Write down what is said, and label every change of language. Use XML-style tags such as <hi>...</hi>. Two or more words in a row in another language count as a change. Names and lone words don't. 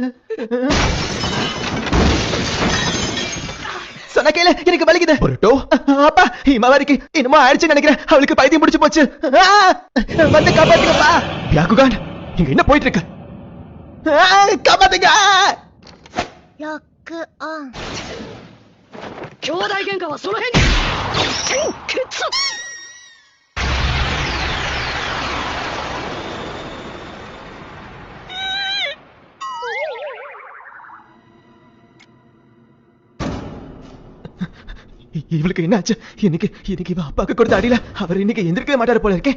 <ta>சொன்ன கேளு, எனக்கு வலிக்குது. பொருட்டோ அப்பா, இமாவாரிக்கு என்னமோ ஆயிடுச்சுன்னு நினைக்கிறேன். அவளுக்கு பைத்தியம் முடிச்சு போச்சு. வந்து காப்பாத்துங்கப்பா. பியாகுகான், இங்க என்ன போயிட்டு இருக்கு? காப்பாத்துங்க.</ta> <en>lock on.</en> <ja>兄弟喧嘩はその辺に先決。</ja> <ta>இவளுக்கு என்னாச்சு? இன்னைக்கு இவ அப்பாக்கு கொடுத்த அடியில அவர் இன்னைக்கு எந்திரிக்கவே மாட்டாரு போல இருக்கே.</ta>